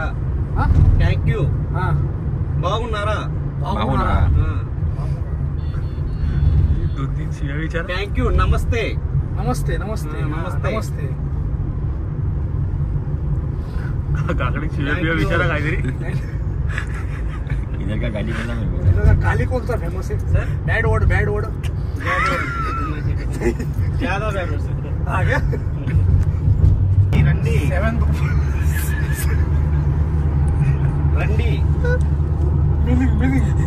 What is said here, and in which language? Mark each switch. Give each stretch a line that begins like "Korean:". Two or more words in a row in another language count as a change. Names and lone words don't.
English: Thank you
Telugu: బాగున్నారా.
English: Thank you నమస్తే
Marathi: नमस्ते नमस्ते नमस्ते. नमस्ते. काकडे शिव्या विचारा काहीतरी.
Hindi: इधर का गाली करना मेरे को गाली कौन सा फेमस है सर?
English: bad word
Hindi: ज्यादा बैड से आ गया रंडी 7 रंडी मीनिंग